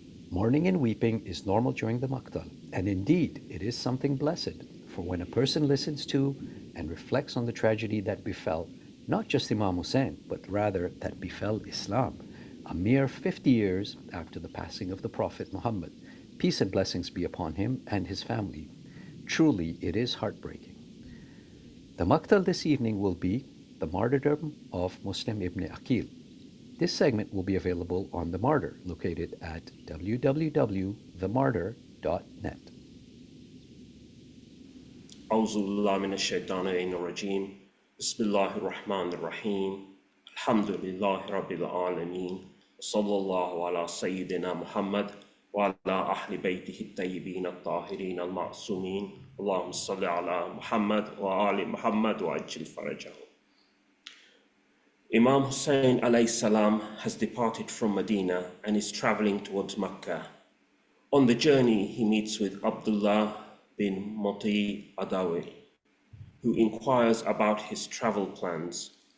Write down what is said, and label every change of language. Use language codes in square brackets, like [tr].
[en] Mourning and weeping is normal during the Maqtal, and indeed it is something blessed, for when a person listens to and reflects on the tragedy that befell not just Imam Husayn, but rather that befell Islam, a mere 50 years after the passing of the Prophet Muhammad, peace and blessings be upon him and his family, truly it is heartbreaking. The Maqtal this evening will be the martyrdom of Muslim ibn Aqeel. This segment will be available on The Martyr, located at www.themartyr.net. [ar] أعوذ بالله من الشيطان الرجيم بسم الله الرحمن الرحيم الحمد لله رب العالمين صلى الله على سيدنا محمد وعلى أهل بيته الطيبين الطاهرين المعصومين اللهم صل على محمد وآل محمد وعجل فرجه. [en] Imam Husayn alayhi salam has departed from Medina and is traveling towards Mecca. On the journey, he meets with Abdullah bin Muti Adawi, who inquires about his travel plans.